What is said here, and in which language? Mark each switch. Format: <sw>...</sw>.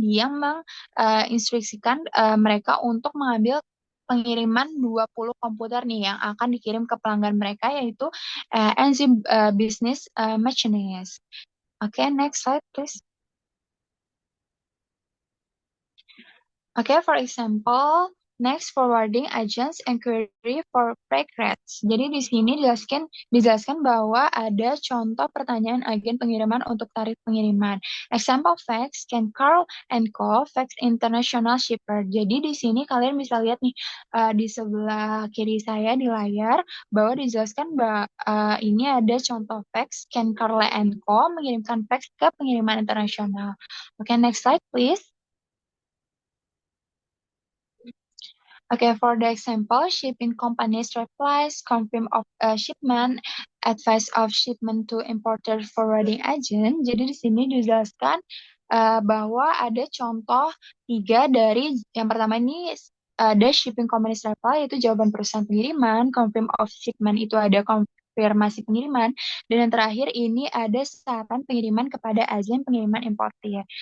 <id>yang menginstruksikan mereka untuk mengambil pengiriman 20 komputer nih yang akan dikirim ke pelanggan mereka, yaitu NZ Business Machinist.</id> <en>Oke, next slide please. Oke, for example, next forwarding agents inquiry for freight rates.</en> <id>Jadi di sini dijelaskan bahwa ada contoh pertanyaan agen pengiriman untuk tarif pengiriman.</id> <en>Example facts, Ken Carl and Co. Fax International Shipper.</en> <id>Jadi di sini kalian bisa lihat nih di sebelah kiri saya di layar bahwa dijelaskan bahwa ini ada contoh fax Ken Carl and Co. mengirimkan fax ke pengiriman internasional. Oke,</id> <en>next slide please. Okay, for the example, shipping companies replies, confirm of shipment, advice of shipment to importer forwarding agent.</en> <id>Jadi di sini dijelaskan bahwa ada contoh 3 dari yang pertama ini ada shipping companies reply, yaitu jawaban perusahaan pengiriman, confirm of shipment itu ada konfirmasi pengiriman, dan yang terakhir ini ada saran pengiriman kepada agen pengiriman importer.</id>